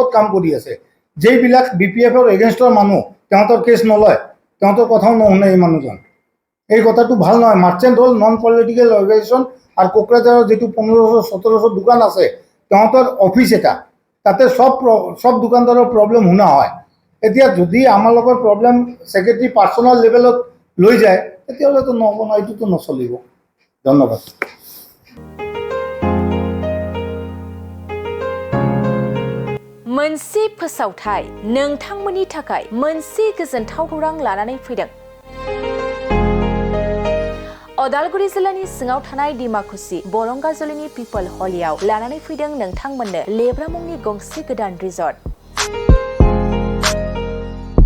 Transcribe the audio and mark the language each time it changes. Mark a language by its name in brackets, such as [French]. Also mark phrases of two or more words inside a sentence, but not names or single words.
[Assamese] কাম কৰি আছে যেইবিলাক BPFৰ এগেইনষ্টৰ মানুহ তাহঁতৰ কেছ নলয় তাহঁতৰ কথাও নুশুনে এই মানুহজন এই কথাটো ভাল নহয় মাৰ্চেণ্ট হ'ল [English] non political organisation [Assamese] আৰু কোকৰাঝাৰৰ যিটো 1500-1700 দোকান আছে তাহঁতৰ অফিচ এটা তাতে সব দোকানদাৰৰ প্ৰব্লেম শুনা হয় এতিয়া যদি আমাৰ লগৰ প্ৰব্লেম ছেক্ৰেটাৰী [English] personal level [Assamese] লৈ যায় তেতিয়াহ'লেতো নহ'ব ন এইটোতো নচলিব ধন্যবাদ [Bodo] मोनसे फोसावथाय नोंथांमोननि थाखाय मोनसे गोजोनथाव खौरां लानानै फैदों अदालगुरि जिल्लानि सिङाव थानाय डिमाकुसि बरंगाजुलिनि पिपल हलियाव लानानै फैदों नोंथांमोननो लेब्रा मुंनि गंसे गोदान रिजर्ट